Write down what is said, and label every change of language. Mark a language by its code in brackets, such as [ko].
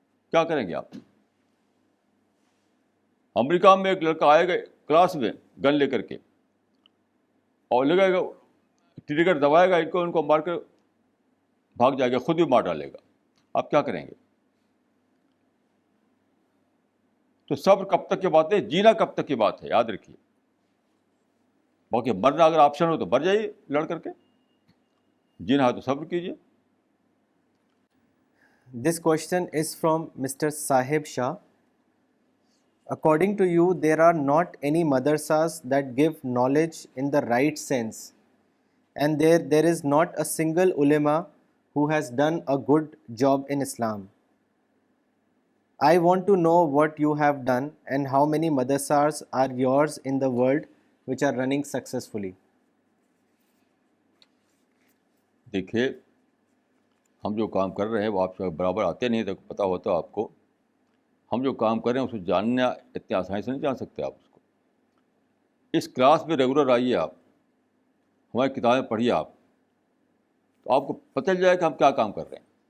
[ur] کیا کریں گے آپ؟ امریکہ میں ایک لڑکا آئے گا کلاس میں گن لے کر کے اور لگائے گا، ٹریگر دبائے گا، ان کو مار کر بھاگ جائے گا، خود بھی مار ڈالے گا. آپ کیا کریں گے؟ تو صبر کب تک کی بات ہے، جینا کب تک کی بات ہے، یاد رکھیے. باقی مرنا اگر آپشن ہو تو مر جائیے لڑ کر کے، جینا ہے تو صبر کیجیے. [en] This question is from Mr. Sahib Shah. According to you, there are not any madrasas that give knowledge in the right sense, and there is not a single ulama who has done a good job in Islam. I want to know what you have done and how many madrasas are yours in the world which are running successfully. [ur] دیکھیے ہم جو کام کر رہے ہیں وہ آپ سے برابر آتے نہیں تو پتہ ہوتا آپ کو. ہم جو کام کر رہے ہیں اس کو جاننا اتنی آسانی سے نہیں جان سکتے آپ اس کو. اس کلاس میں ریگولر آئیے، آپ ہماری کتابیں پڑھیے، آپ تو آپ کو پتہ چل جائے کہ ہم کیا کام کر رہے ہیں.